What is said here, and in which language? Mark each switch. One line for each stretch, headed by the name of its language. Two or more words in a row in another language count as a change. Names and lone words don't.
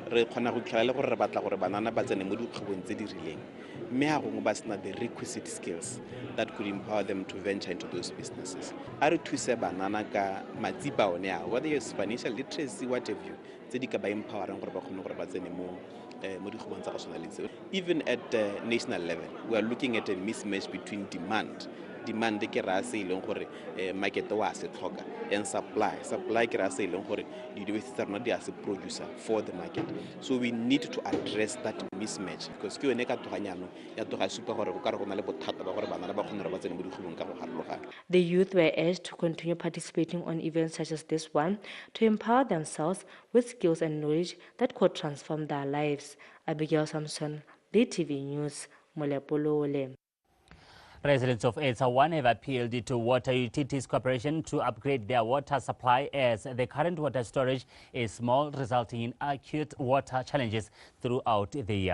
English: The requisite skills that could empower them to venture into those businesses. Whether it's financial literacy, what have you, even at the national level, we are looking at a mismatch between demand
Tswana: ke ra se ileng gore market wa se tlhoka
English: and supply
Tswana: ke ra se ileng gore
English: di-universities are not as a producer for the market. So we need to address that mismatch because
Tswana: ke yone ka toganyano ya toga supa gore go ka re go na le bothata ba gore bana ba kgona re ba tsene mo digolong ka go harologana.
English: The youth were urged to continue participating on events such as this one to empower themselves with skills and knowledge that could transform their lives. Abigail Samson, BTV News, Molepolole. Residents of Etsawan have appealed to Water Utilities Corporation to upgrade their water supply as the current water storage is small, resulting in acute water challenges throughout the year.